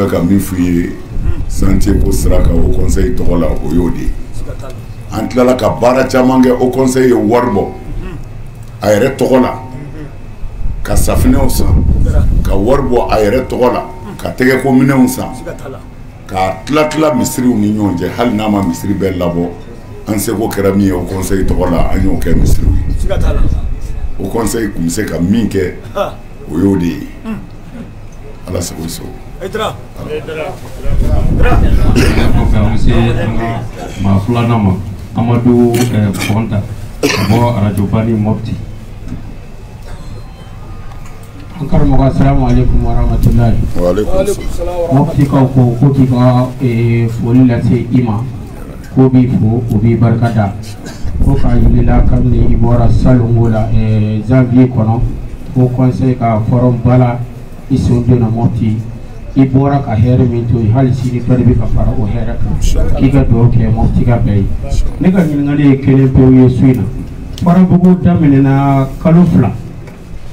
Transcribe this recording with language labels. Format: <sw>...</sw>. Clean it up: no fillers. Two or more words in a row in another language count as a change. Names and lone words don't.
<bm>fɛ ka min f'i ye santé ko sira kan o conseil tɔgɔ la o y'o de ye an tilala ka baara caman kɛ o conseil ye wari bɔ a yɛrɛ tɔgɔ la ka safinɛw san ka wari bɔ a yɛrɛ tɔgɔ la ka tɛgɛko minɛnw san ka tila misiriw ni ɲɔgɔn cɛ hali n'a ma misiri bɛɛ labɔ an seko kɛra min ye o conseil tɔgɔ la an y'o kɛ misiriw ye o conseil tun bɛ se ka min kɛ o y'o de ye ala sago i sago kɔfɛ an bɛ se an ka maa filanan ma Amadu Kɔnta ka bɔ arajoba ni Mɔpti. An karamɔgɔ</bm> <ar>السلام عليكم ورحمة الله. وعليكم السلام.</ar> <bm>Mɔpti kaw ko k'i ka foli lase i ma ko b'i fo o b'i barika da ko k'a yirila kabini i bɔra salongo la janvier kɔnɔ ko conseil ka forum bala i sen donna Mɔpti i bɔra ka hɛrɛ min to yen hali sini dɔ de bɛ ka fara o hɛrɛ kan k'i ka dugawu kɛ Mɔpti ka bɛɛ ye ne ka ɲininkali ye kelen pewu ye su in na Farabugu daminɛna kalo 2</bm>